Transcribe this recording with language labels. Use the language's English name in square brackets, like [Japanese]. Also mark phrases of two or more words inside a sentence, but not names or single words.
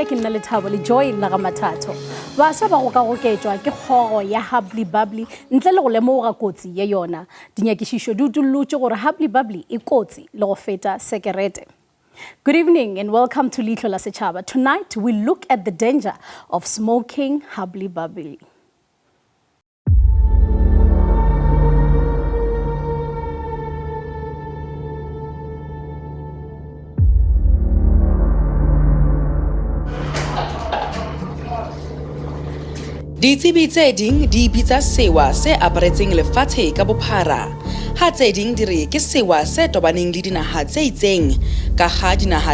[Northern Sotho] ke nna Lethabo le Joy la ga Mathatho baswa ba go ka goketšwa ke kgogo ya hubbly-bubbly ntle le go lemoga kotsi ye yona dinyakišišo di utullotše gore hubbly-bubbly e kotsi le go feta sekerete. [English] Good evening and welcome to Leihlo la Sechaba. Tonight we look at the danger of smoking hubbly-bubbly. [Southern Sotho] Ditsebi tse ding di bitsa sewa se aparetseng lefatshe ka bophara ha tse ding di re ke sewa se tobaneng le dinaha tse itseng ka ha dinaha